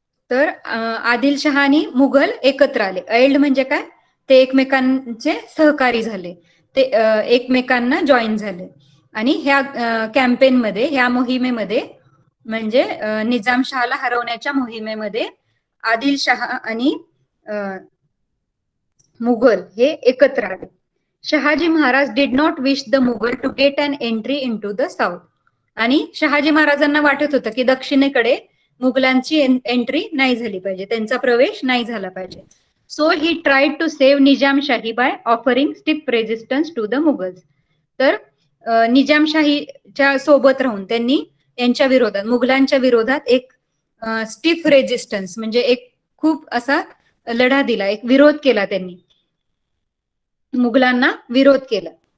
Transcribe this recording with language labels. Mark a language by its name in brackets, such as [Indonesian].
[Marathi] तर आदिलशहा आणि मुघल एकत्र आले. एल्ड म्हणजे काय, ते एकमेकांचे सहकारी झाले, ते एकमेकांना जॉईन झाले. आणि ह्या कॅम्पेनमध्ये, ह्या मोहिमेमध्ये म्हणजे निजामशहाला हरवण्याच्या मोहिमेमध्ये आदिलशहा आणि मुघल हे एकत्र आले. [English] Shahaji Maharaj did not wish the Mughal to get an entry into the south. [Marathi] आणि शहाजी महाराजांना वाटत होतं की दक्षिणेकडे मुघलांची एंट्री नाही झाली पाहिजे, त्यांचा प्रवेश नाही झाला पाहिजे. [English] So he tried to save Nizamshahi by offering stiff resistance to the Mughals. [Marathi] तर निजामशाहीच्या सोबत राहून त्यांनी यांच्या विरोधात, मुघलांच्या विरोधात एक स्टिफ रेजिस्टन्स म्हणजे एक खूप असा लढा दिला, एक विरोध केला त्यांनी, मुघलांना विरोध केला.